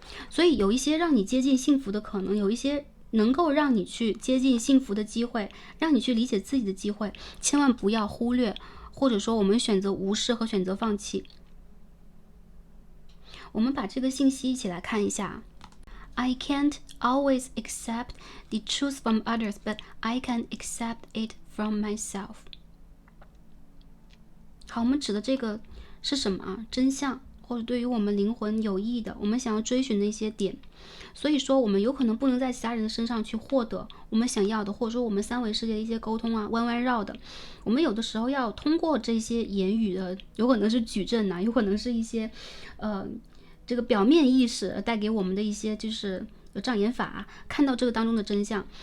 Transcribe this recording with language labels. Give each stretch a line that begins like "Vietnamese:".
Chinese: 所以有一些让你接近幸福的可能，有一些能够让你去接近幸福的机会，让你去理解自己的机会，千万不要忽略，或者说我们选择无视和选择放弃。我们把这个信息一起来看一下。
English: I can't always accept the truth from others, but I can accept it from myself.
Chinese: 好，我们指的这个是什么啊？真相，或者对于我们灵魂有益的，我们想要追寻的一些点。所以说，我们有可能不能在其他人的身上去获得我们想要的，或者说我们三维世界的一些沟通啊，弯弯绕的。我们有的时候要通过这些言语的，有可能是矩阵啊，有可能是一些这个表面意识带给我们的一些就是有障眼法，看到这个当中的真相。